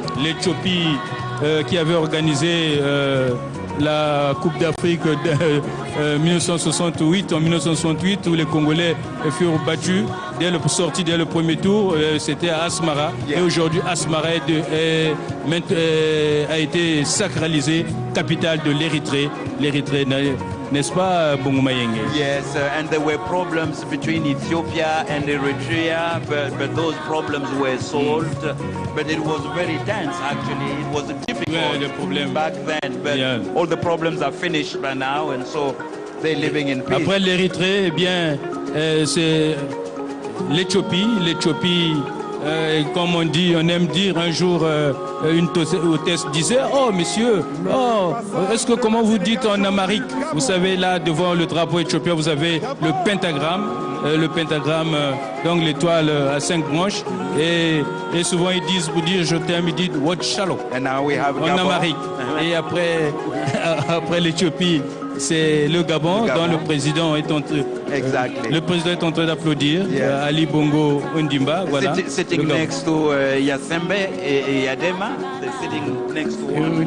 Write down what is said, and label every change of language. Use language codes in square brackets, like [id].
[fr] L'Éthiopie qui avait organisé la Coupe d'Afrique de 1968, en 1968, où les Congolais furent battus sortis dès le premier tour. C'était à Asmara. Et aujourd'hui, Asmara a été sacralisée, capitale de l'Érythrée. L'Érythrée, n'est-ce pas, Bungumayenge? [en] Yes, and there were problems between Ethiopia and Eritrea, but those problems were solved. But it was very tense, actually. It was difficult back then, but all the problems are finished by now, and so they're living in peace. [fr] Après l'Érythrée, eh bien, c'est l'Éthiopie. L'Éthiopie, comme on dit, on aime dire un jour, une hôtesse disait, oh messieurs, comment vous dites en Amérique? Vous savez, là devant le drapeau éthiopien, vous avez le pentagramme, donc l'étoile à 5 branches, et souvent ils disent, pour dire je t'aime, ils disent [en] what shalom [fr] en Amérique. Et après l'Éthiopie, c'est le Gabon, dont le président est en train d'applaudir, Ali Bongo Ondimba. Voilà. [en] Sitting next to Yasembe et Yadema, sitting next to one.